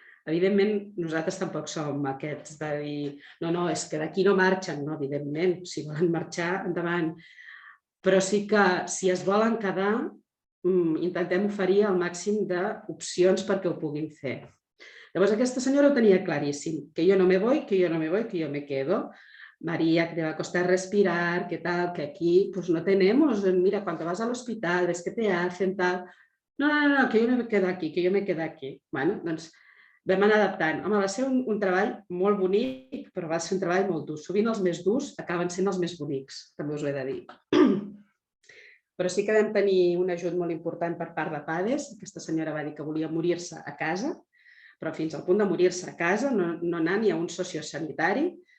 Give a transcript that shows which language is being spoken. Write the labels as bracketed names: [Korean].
[Catalan] Evidentment, nosaltres tampoc som aquests de dir no, és que d'aquí no marxen. No, evidentment, si volen marxar, endavant. Però sí que si es volen quedar, intentem oferir el màxim d'opcions perquè ho puguin fer. Llavors, aquesta senyora ho tenia claríssim, [Spanish] que yo no me voy, que yo no me voy, que yo me quedo. María, que te va a costar respirar, que tal, que aquí pues no tenemos, mira, cuando vas al hospital, ves que te hacen tal. No, que yo no me quedo aquí, que yo me quedo aquí. [Catalan] Bueno, doncs vam anar adaptant. Home, va ser un treball molt bonic, però va ser un treball molt dur. Sovint els més durs acaben sent els més bonics, també us ho he de dir. Però sí que vam tenir un ajut molt important per part de PADES. Aquesta senyora va dir que volia morir-se a casa, però fins al punt de morir-se a casa, no anar ni a un sociosanitari.